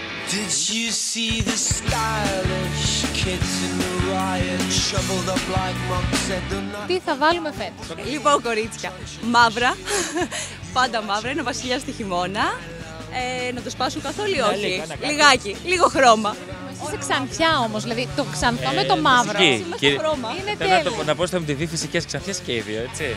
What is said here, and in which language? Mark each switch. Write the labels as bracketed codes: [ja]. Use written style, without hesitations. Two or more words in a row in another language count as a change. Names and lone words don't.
[en] Did you see the stylish kids in the riot shoveled up like monks at the night? [el] Τι θα βάλουμε φέτος? Λοιπόν, κορίτσια, μαύρα, πάντα μαύρα, είναι ο βασιλιάς του χειμώνα. Να το σπάσουν καθόλου ή όχι? Λιγάκι, λίγο χρώμα. Είσαι ξανθιά όμως, δηλαδή το ξανθό με το μαύρο. Είμαστε χρώμα. Είναι Θέλω τέλειο. να πω στο MTV φυσικές ξανθιές και οι δύο, έτσι.